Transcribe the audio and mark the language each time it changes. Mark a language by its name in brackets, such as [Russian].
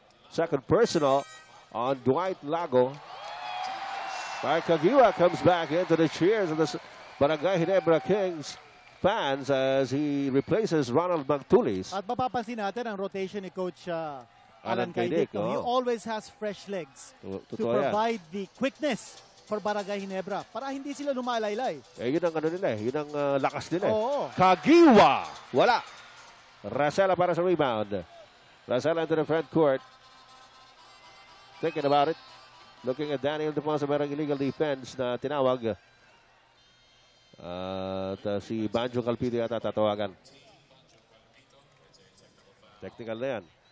[English] Second personal on Dwight Lago. Mark Kagiwa comes back into the cheers of the Barangay Ginebra Kings fans as he replaces Ronald Magtulis. [Filipino] At mapapansin natin ang rotation ni Coach Alan Caidic. [English] Caidic. He always has fresh legs to [Filipino] Totoo yan. [English] provide the quickness for Barangay Ginebra [Filipino] para hindi sila lumalaylay. Yun ang ano nila yun ang lakas nila Oo. Kagiwa! Wala. Racela para sa rebound. [English] Racela into the front court. Thinking about it. Looking at Daniel Ildefonso, [Filipino] merong illegal defense na tinawag. At si Banjo Calpito yata tatawagan. Technical na yan.